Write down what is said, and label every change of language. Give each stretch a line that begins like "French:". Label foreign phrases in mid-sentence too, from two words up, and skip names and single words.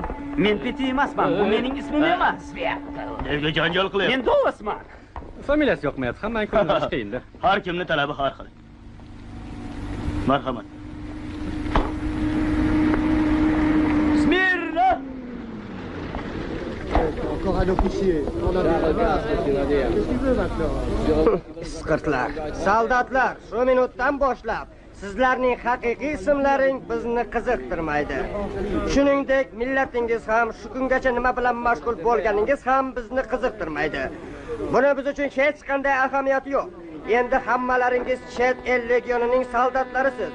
Uzbek: Men Petit emasman, bu mening ismim emas. Nega janjal qilyapsiz? Men Dovasman. Familiyasi yoqmayapti, hammani ko'rib qiyin-da. Har kimni talabi har xil. Marhamat. Smirna!
French: encore un officier. On a Qu'est-ce qu'il veut maintenant?
Uzbek: Isqirtlar, soldatlar, shu minutdan boshlab sizlarning haqiqiy ismlaring bizni qiziqtirmaydi. Shuningdek, millatingiz ham shu kungacha nima bilan mashg'ul bo'lganingiz ham bizni qiziqtirmaydi. Buni biz uchun hech qanday ahamiyati yo'q. Endi hammalaringiz chet el legionining soldatlarisiz.